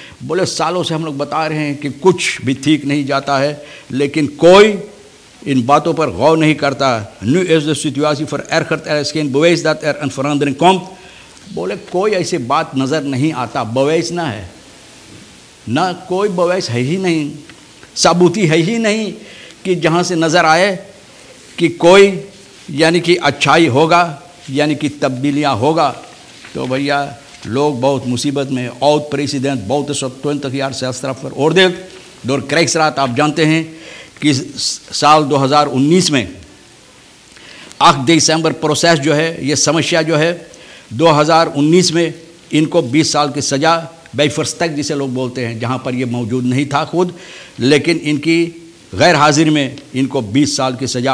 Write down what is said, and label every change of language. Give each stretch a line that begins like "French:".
Hindi: बोले सालों से हम लोग बता रहे हैं कि कुछ भी ठीक नहीं जाता है, लेकिन कोई इन बातों पर गौर नहीं करता।
Dutch: Nu is de situatie verergerd, er is geen bewijs dat er een verandering komt।
Hindi: बोले कोई ऐसी बात नज़र नहीं आता, bewijs ना है, ना कोई bewijs है ही नहीं, सबूती है ही नहीं कि जहाँ से नज़र आए कि कोई यानी कि अच्छाई होगा, यानी कि तब्दीलियाँ होगा। तो भैया लोग बहुत मुसीबत में।
Dutch: oud president Bouterse 20 jaar celstraf veroordeeld door krijgsraad।
Hindi: आप जानते हैं कि साल 2019 में 8 दिसंबर प्रोसेस जो है, ये समस्या जो है 2019 में इनको 20 साल की सज़ा बैफर्स्तक जिसे लोग बोलते हैं, जहाँ पर ये मौजूद नहीं था खुद, लेकिन इनकी गैर हाजिर में इनको 20 साल की सज़ा।